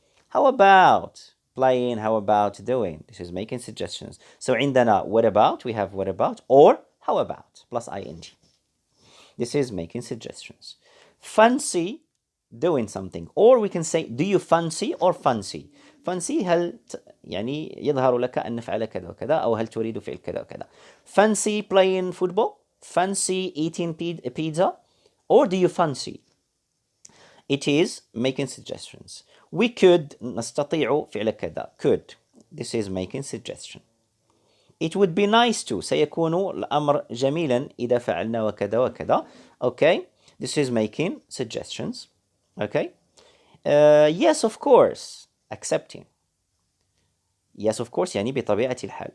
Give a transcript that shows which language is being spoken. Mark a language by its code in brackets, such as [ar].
[en] How about playing? How about doing? This is making suggestions. So [ar] عندنا [en] what about, we have what about, or how about, plus ing. This is making suggestions. Fancy doing something, or we can say do you fancy or fancy. [ar] Fancy هل يعني يظهر لك أن نفعل كذا وكذا, أو هل تريد فعل كذا وكذا. [en] Fancy playing football, fancy eating pizza, or do you fancy? It is making suggestions. We could, [ar] نستطيع فعل كذا. [en] Could. This is making suggestion. It would be nice to. [ar] سيكون الأمر جميلا إذا فعلنا وكذا وكذا. Okay. [en] This is making suggestions. Okay. Yes, of course. Accepting. Yes, of course [ar] يعني بطبيعة الحال.